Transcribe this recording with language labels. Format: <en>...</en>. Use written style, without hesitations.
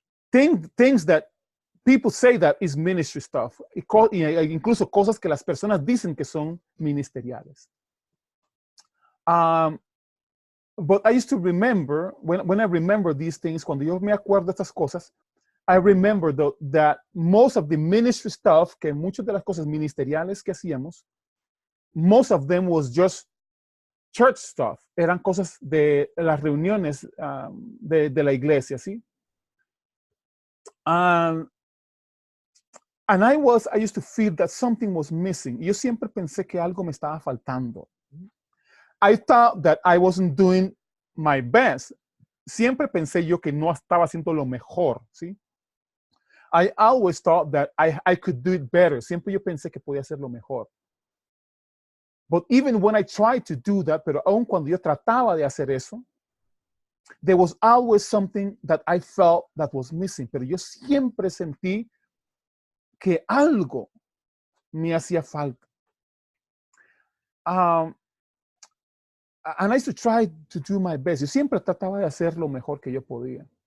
<en>Things that people say that is ministry stuff.</en> <es>Incluso cosas que las personas dicen que son ministeriales.</es> <en>But I used to remember, when I remember these things,</en> <es>cuando yo me acuerdo de estas cosas,</es> <en>I remember that most of the ministry stuff,</en> <es>que muchas de las cosas ministeriales que hacíamos,</es> <en>most of them was just church stuff.</en> <es>Eran cosas de las reuniones de la iglesia, ¿sí?</es> <en>And I used to feel that something was missing.</en> <es>Yo siempre pensé que algo me estaba faltando.</es> <en>I thought that I wasn't doing my best.</en> <es>Siempre pensé yo que no estaba haciendo lo mejor, ¿sí?</es> <en>I always thought that I could do it better.</en> <es>Siempre yo pensé que podía hacerlo mejor.</es> <en>But even when I tried to do that,</en> <es>pero aun cuando yo trataba de hacer eso,</es> <en>there was always something that I felt that was missing.</en> <es>Pero yo siempre sentí que algo me hacía falta.</es> <en>And I used to try to do my best.</en> <es>Yo siempre trataba de hacer lo mejor que yo podía.</es>